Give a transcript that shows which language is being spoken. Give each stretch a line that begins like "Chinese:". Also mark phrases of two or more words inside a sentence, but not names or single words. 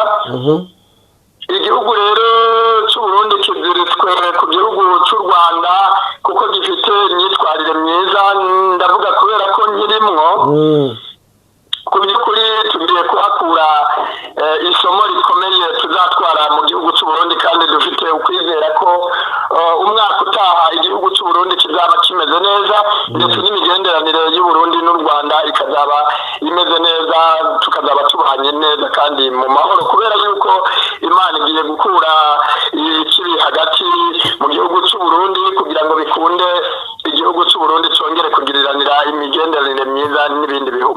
Kinyarwanda: Igihugu rero cy'u Burundi kiziritswe ku gihugu cy'u Rwanda kuko gifite imyitwarire myiza. Ndavuga kubera ko nkirimwo. Ku by'ukuri tugiye kuhakura isomo rikomeye tuzatwara mu gihugu cy'u Burundi, kandi dufite ukwizera ko umwaka utaha igihugu cy'u Burundi kizaba kimeze neza, ndetse n'imigenderanire y'u Burundi n'u Rwanda ikazaba imeze neza, tukazaba tubanye neza kandi mu mahoro, kubera yuko Imana igiye gukura ikibi hagati mu gihugu cy'u Burundi kugira ngo bikunde igihugu cy'u Burundi cyongere kugiriranira imigenderanire myiza n'ibindi bihugu.